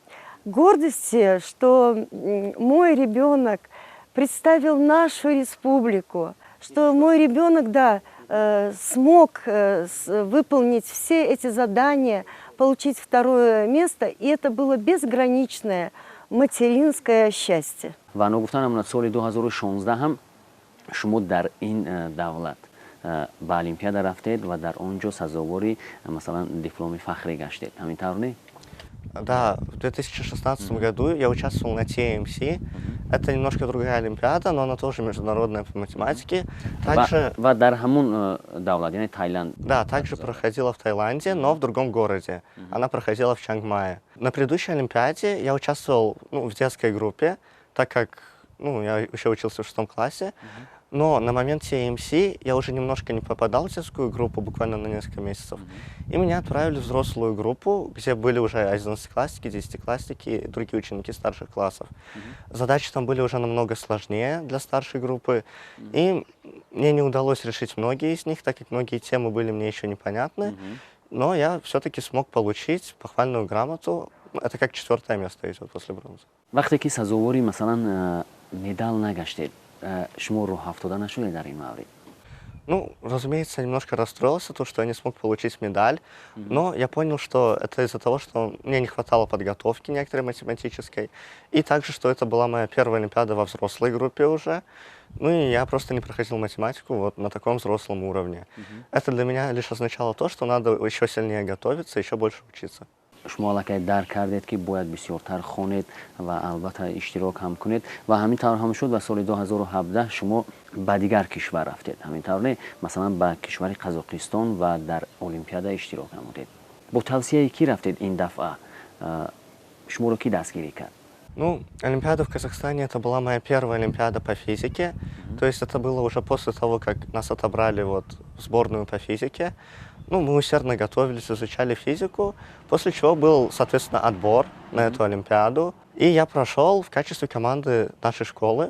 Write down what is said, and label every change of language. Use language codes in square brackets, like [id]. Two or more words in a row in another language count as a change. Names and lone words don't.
[ru] Гордости, что мой ребенок представил нашу республику, что мой ребенок, да, смог выполнить все эти задания, получить 2-е место, и это было безграничное материнское счастье. [tg] و گفتن از سال 2016 هم شما در این دولت به المپیاد رفتید و در آنجا سزاواری مثلا دیپلم فخری گشتید. همینطور نه؟ [ru] Да, в 2016 году я участвовал на TMC. Это немножко другая олимпиада, но она тоже международная по математике. Также, [tg] و در همون دولت یعنی تایلند. [ru] да, также проходила в Таиланде, но в другом городе. Она проходила в Чангмае. На предыдущей олимпиаде я участвовал в детской группе, так как я еще учился в 6 классе. Но на момент TMC я уже немножко не попадал в детскую группу, буквально на несколько месяцев. И меня отправили в взрослую группу, где были уже 11-классники, 10-классники и другие ученики старших классов. Задачи там были уже намного сложнее для старшей группы. И мне не удалось решить многие из них, так как многие темы были мне еще непонятны. Но я все-таки смог получить похвальную грамоту. Это как 4-е место идет после бронзы. [tg] وقتی که سزاواری مثلا مدال نگشتید شما رو افتاده نشده در این مورد؟ [ru] Ну, разумеется, я немножко расстроился, то, что я не смог получить медаль, но я понял, что это из-за того, что мне не хватало подготовки некоторой математической, и также, что это была моя первая олимпиада во взрослой группе уже, ну и я просто не проходил математику вот на таком взрослом уровне. Это для меня лишь означало то, что надо еще сильнее готовиться, еще больше учиться. [tg] شما البته درک کردید که باید بسیارتر خوانید و البته اشتراک هم کنید و همینطور هم شد و سال 2017 شما به دیگر کشور رفتید. همینطور نه مثلا به کشور قزاقستان و در المپیاد اشتراک نمودید. با توصیه کی رفتید این دفعه؟ شما رو کی دستگیری کرد؟ [ru] Ну, Олимпиада в Казахстане это была моя первая Олимпиада по физике. То есть это было уже после того, как нас отобрали в сборную по физике. Ну, мы усердно готовились, изучали физику, после чего был, соответственно, отбор на эту Олимпиаду. И я прошел в качестве команды нашей школы.